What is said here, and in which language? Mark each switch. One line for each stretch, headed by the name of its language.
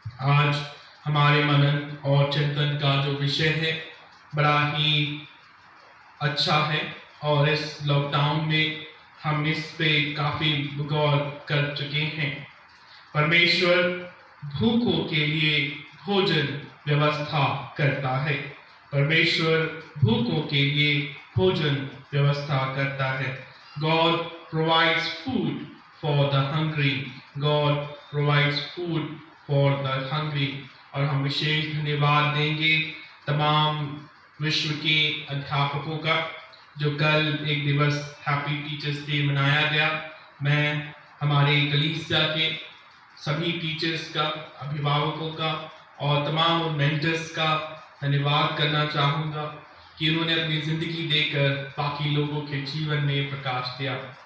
Hindi: आज हमारे मनन और चिंतन का जो विषय है बड़ा ही अच्छा है, और इस लॉकडाउन में हम इस पे काफी गौर कर चुके हैं। परमेश्वर भूखों के लिए भोजन व्यवस्था करता है। परमेश्वर भूखों के लिए भोजन व्यवस्था करता है।
English: God provides food for the hungry. God provides food for the hungry.
Hindi: और हम विशेष धन्यवाद देंगे तमाम विश्व के अध्यापकों का, जो कल एक दिवस
English: happy teachers day
Hindi: मनाया गया। मैं हमारे कलीसिया के सभी टीचर्स का, अभिभावकों का और तमाम मेंटर्स का धन्यवाद करना चाहूँगा कि उन्होंने अपनी जिंदगी देकर बाकी लोगों के जीवन में प्रकाश दिया।